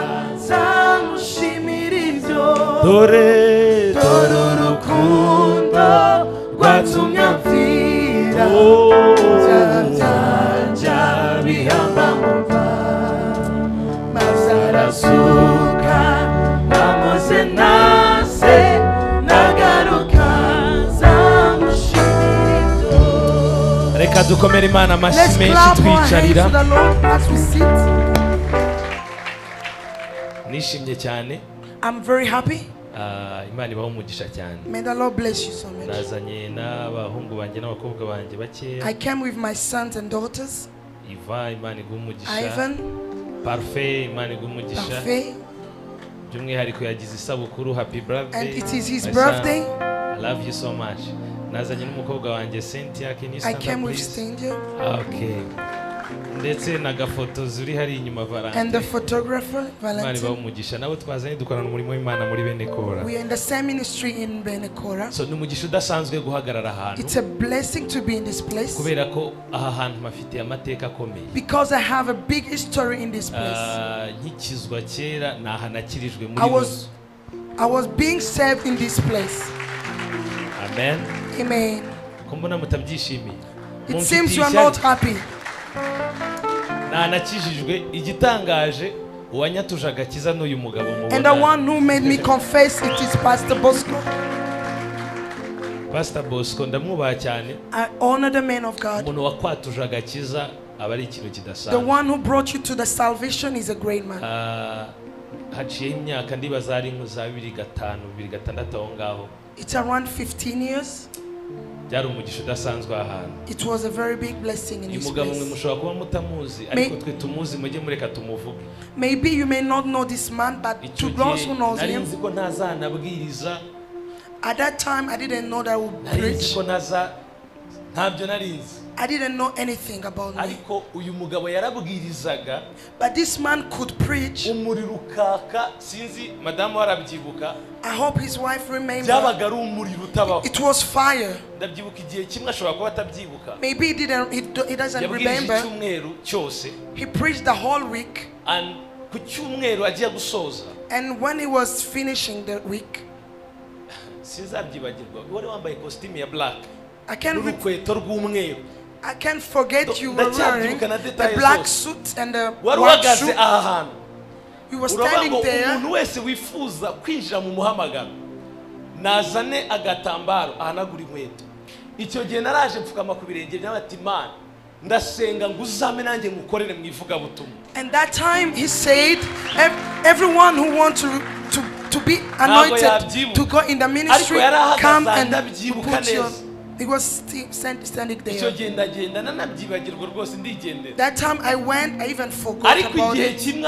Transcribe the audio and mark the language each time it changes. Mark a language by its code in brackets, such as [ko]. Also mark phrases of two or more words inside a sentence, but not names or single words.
[rw] nzamushimira ibyo dore urukundo rwatumye mpfira ibyaha byanjye bihamba mu mva maze arazuka amuze nase nagaruka nzamushimira ibyo. Reka dukomere Imana amashyi [en] Let's [rw] menshi [en] clap our hands [rw] twicarira. [en] to the Lord as we sit. [rw] Nishimye cyane. [en] I'm very happy. [rw] Imana ibaho umugisha cyane. [en] May the Lord bless you so much. [rw] Nazanye n'abahungu banjye n'abakobwa banjye bakeya. [en] I came with my sons and daughters. [rw] Iva Imana iguha umugisha. [en] Ivan, [rw] Parfait Imana iguha umugisha. [en] Parfait, [rw] By'umwihariko yagize isabukuru, [en] happy birthday. and it is his My birthday. son, I love you so much. [rw] Nazanye n'umukobwa wanjye Cynthia, [en] can you I stand came up with please? Stendia Okay. [rw] Ndetse n'agafotozi uri hari inyuma [en] and the Valentine. photographer [rw] Imana ibaho [en] Valentine. [rw] umugisha. Nabo twazanye dukorana umurimo w'Imana muri bene Kora. [en] We are in the same ministry in Benekora. [rw] So ni umugisha udasanzwe guhagarara ahantu. [en] It's a blessing to be in this place [rw] Kubera ko aha hantu hafite amateka akomeye. [en] because I have a big history in this place. [rw] Nkikizwa kera nahanakirijwe muri [en] I was being saved in this place. Amen. Amen. [rw] Ko mbona mutabyishimiye. [en] It seems you are not happy. [rw] Nanakijijwe igitangaje uwanyatuje agakiza n'uyu mugabo mubona. [en] And the one who made me confess it is Pastor Bosco. [rw] Pastor Bosco ndamwubaha cyane. [en] I honor the man of God. [rw] Umuntu wakwatuje agakiza aba ari ikintu [en] The [rw] kidasanzwe. [en] one who brought you to the salvation is a great man. [rw] Haciyeho imyaka ndibaza ari mu za 2005 2006 aho ngaho. [en] It's around 15 years. [rw] byari umugisha udasanzwe ahantu. [en] It was a very big blessing in this [rw] Umugabo mwe [en] place. [rw] mushobora kuba mutamuzi ariko twe tumuzi mujye mureka tumuvuge. [en] Maybe you may not know this man, but to those who knows him, [rw] nzi ko ntazanabwiriza. [en] at that time I didn't know that I would preach. [rw] Ntabyo narizi. [en] I didn't know anything about me. [rw] Ariko uyu mugabo yarabwirizaga. [en] But this man could preach. [rw] Umuriro ukaka sinzi madamu arabyibuka. [en] I hope his wife remembers. [rw] Byabaga ari umuriro utabaho. [en] It was fire. [rw] Ndabyibuka igihe kimwe ashobora kuba atabyibuka. [en] Maybe he doesn't remember. [rw] Icyumweru cyose. [en] He preached the whole week. [rw] And ku cyumweru agiye gusoza. [en] And when he was finishing the week, [rw] sinzabyibagirwa wari wambaye costume ya black. [en] I can't forget you were wearing a black suit and a white shoe. You were standing there. [rw] Umuntu wese wifuza kwinjira mu muhamagaro nazane agatambaro ahanagura inkweto. Icyo gihe naraje mfukama ku birenge by'abati Imana ndasenga nguzame nanjye ngukorere mu ivuga butumwa. [en] And that time he said everyone who wants to be anointed to go in the ministry come and put your. He was standing there. That time I went, I even forgot about it.